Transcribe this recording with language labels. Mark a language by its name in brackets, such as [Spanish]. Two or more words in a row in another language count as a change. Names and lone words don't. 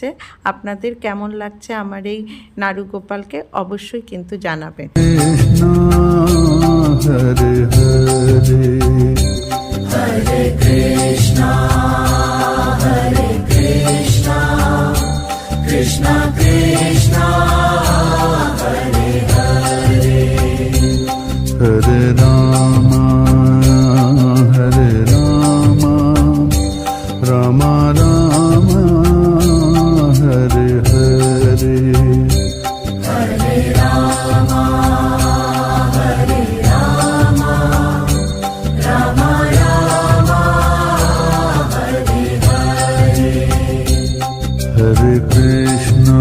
[Bangla] আপনাদের কেমন লাগছে আমার এই নাড়ু গোপালকে অবশ্যই কিন্তু জানাবেন। [Sanskrit] হরে হরে কৃষ্ণ হরে কৃষ্ণ কৃষ্ণ কৃষ্ণ হরে হরে হরে রাম রাম রাম হরে হরে হরে রাম হরে রাম রাম রাম হরে হরে হরে কৃষ্ণ